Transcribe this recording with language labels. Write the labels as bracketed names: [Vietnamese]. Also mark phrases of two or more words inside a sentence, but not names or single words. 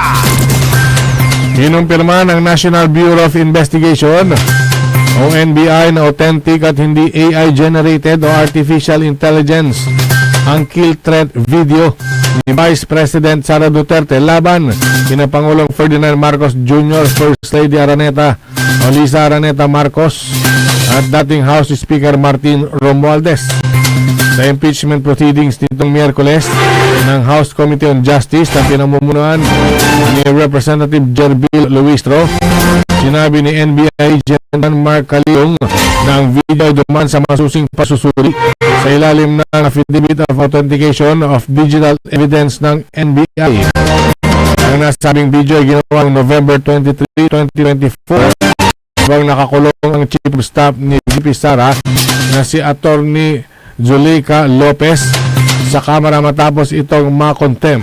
[Filipino] Kinumpirma ng National Bureau of Investigation o NBI na authentic at hindi AI-generated o artificial intelligence ang [English] kill threat video [Filipino] ni Vice President Sara Duterte laban kina Pangulong Ferdinand Marcos Jr., First Lady Araneta o Lisa Araneta Marcos at dating House Speaker Martin Romualdez. Sa [English] impeachment proceedings [Filipino] nitong Miyerkules ng House Committee on Justice na pinamumunuan ni Representative Jerbil Luistro, sinabi ni NBI General Mark Caliong na ang video duman sa masusing pasusuri sa ilalim ng Affidavit of Authentication of Digital Evidence ng NBI. Ang nasabing video ay ginawa noong November 23, 2024 habang nakakulong ang Chief of Staff ni VP Sara na si Attorney Zuleika Lopez sa Kamara matapos itong ma-contempt.